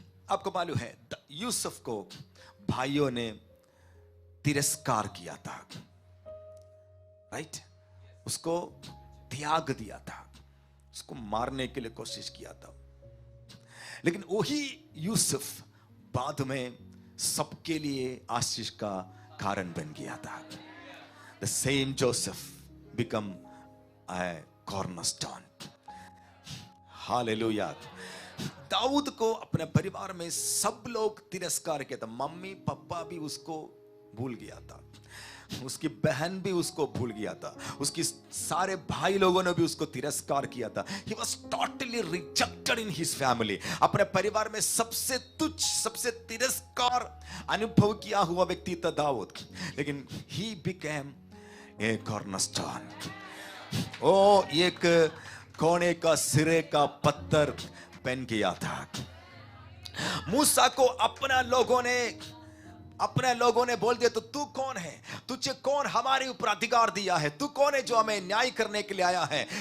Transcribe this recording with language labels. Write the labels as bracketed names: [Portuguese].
[Hindi] आपको मालूम है यूसुफ को भाइयों ने तिरस्कार किया था, राइट? उसको त्याग दिया था, उसको मारने के लिए कोशिश किया था। लेकिन वही यूसुफ बाद में सबके लिए आशीष का कारण बन गया था। [English] The same Joseph become a cornerstone. [Hindi] Hallelujah. Dawood को अपने परिवार में सब लोग तिरस्कार किया था। मम्मी पापा भी उसको भूल गया था, उसकी बहन भी उसको भूल गया था, उसकी सारे भाई लोगों ने भी उसको तिरस्कार किया था। [English] He was totally rejected in his family. [Hindi] अपने परिवार में सबसे तुच्छ, सबसे तिरस्कार अनुभव किया हुआ व्यक्ति था दाऊद। [English] लेकिन he became a cornerstone. [Hindi] ओ एक कोने का सिरे का पत्थर बन गया था। मूसा को अपने लोगों ने बोल दिया, तो तू कौन है? तुझे कौन हमारे ऊपर अधिकार दिया है? तू कौन है जो हमें न्याय करने के लिए आया है?